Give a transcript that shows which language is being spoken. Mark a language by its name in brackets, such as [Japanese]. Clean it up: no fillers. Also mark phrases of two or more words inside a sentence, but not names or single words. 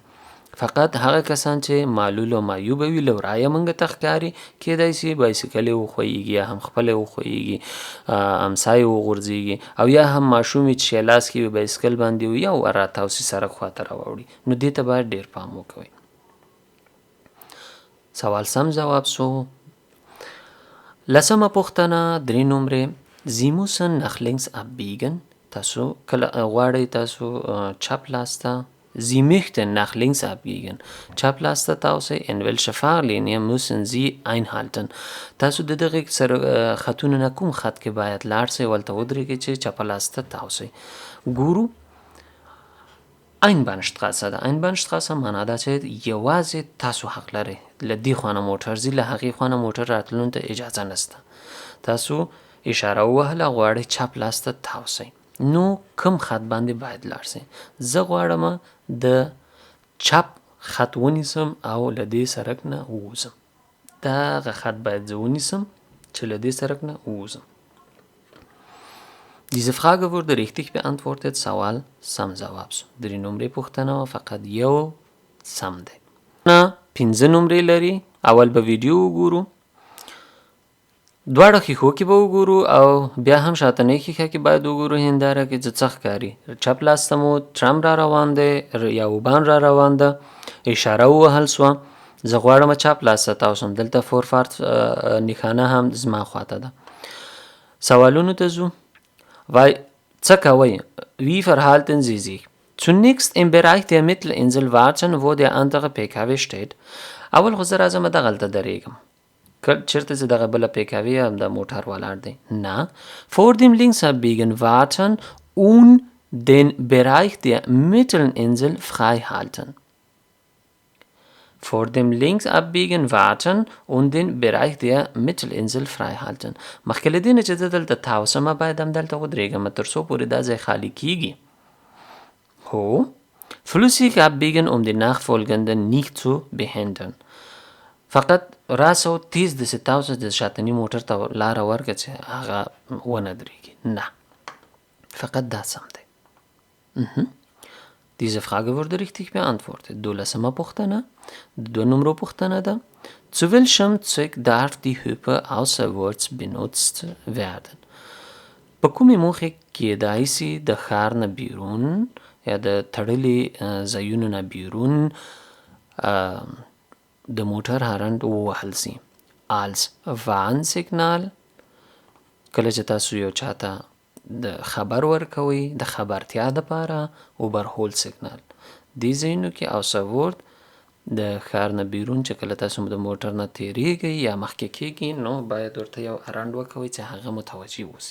[Pashto] فقط هغه کسان چې معلول او معیوب وي له ورایه موږ ته ښکاري، کیدای سي بایسکل یې وښویږي یا هم خپله یې وښویږي، امسا یې وغورځېږي او یا هم ماشوم چې شی لاس کې وي بایسکل باندې وي یا راتاو سي سړک خواته راواوړي، نو دې ته باید ډیر پام وکوئ. سوال سم جواب سو. 10مه پوښتنه 3 نمرې [German] Sie müssen nach links abbiegen. [Pashto] تاسو کله غواړئ تاسو چپ لاس ته [German] Sie möchten nach links abbiegen. [Pashto] چپ لاس ته تاوسئ. [German] In welche Fahrlinie müssen Sie einhalten. [Pashto] تاسو د دغه خطونو نه کوم خط کې باید لاړ سئ ولته ودرېږئ چې چپ لاس ته تاوسئ. ګورو Einbahnstraße ده. Einbahnstraße معنا دا چې یوازې تاسو حق لرئ له دې خوا نه موټر ځي له هغې خوا نه موټر راتلو ته اجازه نشته. تاسو اشاره ووهله غواړئ چپ لاس ته تاوسئ نو کوم خط باندې باید لاړ سئ؟ زه غواړم د چپ خط ونیسم او له دې سړک نه ووځم. دغه خط باید زه ونیسم چې له دې سړک نه ووځم. [German] Diese Frage wurde richtig beantwortet. [Pashto] سوال سم جواب شو. 3 نمرې پوښتنه فقط یو سم دی. 15 نمرې لري. اول به ویډیو وګورو، دواړه ښیښو کې به وګورو او بیا هم شاتنۍ ښیښه کې باید وګورو هنداره کې چې څه ښکاري. چپ لاس ته مو ټرم را روان دی یا اوبان را روان ده، اشاره ووهل سوه، زه غواړم چپ لاس ته تاوسم. دلته فورفارت نښانه هم زما خواته ده. سوالونو ته ځو. څه کوئ؟ [German] Wie verhalten Sie sich? Zunächst im Bereich der Mittelinsel warten, wo der andere PKW steht. [Pashto] اول خو زه راځم دغلته درېږم چېرته چې دغه بله PKW هم د موټر ولاړ دی. نه. [German] Vor dem Linksabbiegen warten und den Bereich der Mittelinsel frei halten. Vor dem Linksabbiegen warten und den Bereich der Mittelinsel frei halten. [Pashto] مخکې له دې نه چې زه دلته تاوسم باید همدلته ودرېږم تر څو پورې دا ځای خالي کیږي. هو. [German] Flüssig abbiegen, um die nachfolgenden nicht zu behindern. [Pashto] فقط راسه و تیز داسې تاوسه چې شاتني موټر ته لاره ورکړه چې هغه ونه درېږي. نه. فقط دا سم دی. [German] Diese Frage wurde richtig beantwortet. [Pashto] 12مه پوښتنه 2 نمرو پوښتنه ده. [German] Zu welchem Zweck darf die Hupe außerorts benutzt werden? [Pashto] په کومې موخې کیدای سي د ښار نه بیرون یا د تړلي ځایونو نه بیرون د موټر هارن ووهل سي؟ [German] Als Warnsignal [Pashto] کله چې تاسو یو چاته د خبر ورکوي د خبرتیا دپاره اوبرهول سیګنال دې ځایونو کې او سوورد د ښار نه بیرون چې کله تاسو د موټر نه تیریږئ یا مخکې کیږئ نو باید ورته یو رنډ وکوئ چې هغه متوجه اوسي.